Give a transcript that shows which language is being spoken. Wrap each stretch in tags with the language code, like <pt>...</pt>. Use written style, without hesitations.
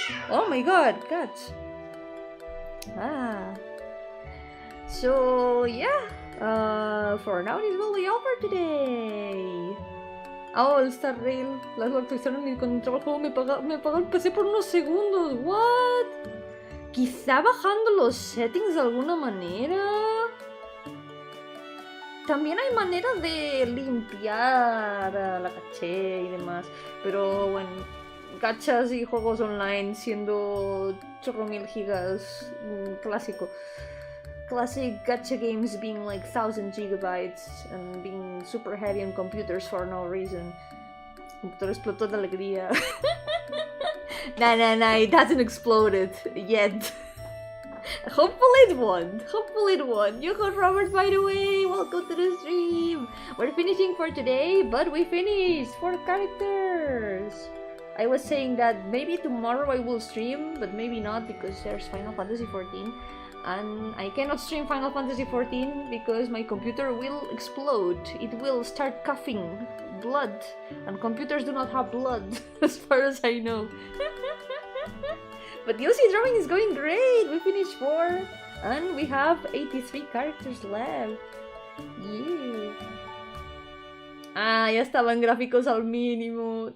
<en>Oh my God, cats. So yeah, for now this will be all for today.</en> <es>Oh, el Star Rail, lo actualizaron y cuando entraba el juego me apagó el PC por unos segundos. What? Quizá bajando los settings de alguna manera. también hay manera de limpiar la caché y demás, pero bueno, gachas y juegos online siendo chorro mil gigas, clásico.</es> <en>Classic gacha games being like 1000 GB and being super heavy on computers for no reason.</en> <es>El computador explotó de alegría.</es> <en>Nah, it hasn't exploded yet. Hopefully it won't. Yo-hooo Robert, by the way, welcome to the stream. We're finishing for today, but we finished 4 characters. I was saying that maybe tomorrow I will stream, but maybe not because there's Final Fantasy XIV. And I cannot stream Final Fantasy XIV because my computer will explode. It will start coughing blood, and computers do not have blood, as far as I know. But the OC drawing is going great! We finished 4, and we have 83 characters left. Yeah.</en> <es>Ah, ya estaban gráficos al mínimo.</es>